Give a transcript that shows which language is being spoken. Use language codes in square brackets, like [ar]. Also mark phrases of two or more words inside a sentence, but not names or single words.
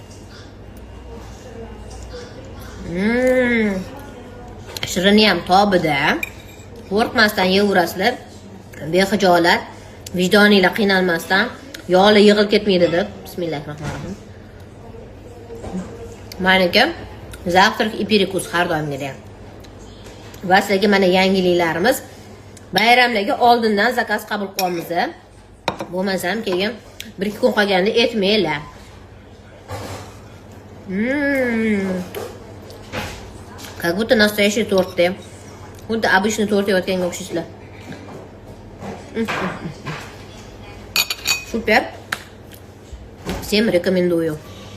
[uz] Shirini ham tobida. Qo'rqmasdan yeyverasizlar. Bexijolat, vijdoninglar qiynalmasdan, yog'li yig'ilib ketmaydi deb. Bismillahirrohmanirrohim. Meniki [ru] zavtrak и перекус [uz] har doimgidek. Va sizlarga mana yangiliklarimiz. Bayramlarga oldindan zakaz qabul qilamiz. Bo'lmasam keyin 1-2 kun qolganda etmanglar. [ru] Как будто настоящий торт. [uz] Xuddi [ru] обычный торт [uz] yeyotganga o'xshaysizlar. Super. [ru] Всем рекомендую.